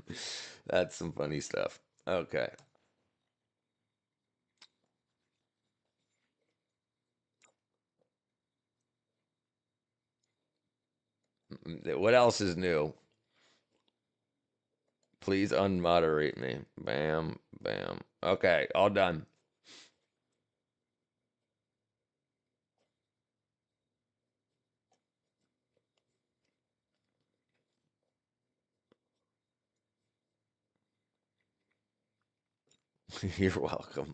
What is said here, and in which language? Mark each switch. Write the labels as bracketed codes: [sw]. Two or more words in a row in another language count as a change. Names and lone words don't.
[en] That's some funny stuff. Okay. What else is new? Please unmoderate me. Bam, bam. Okay, all done. You're welcome.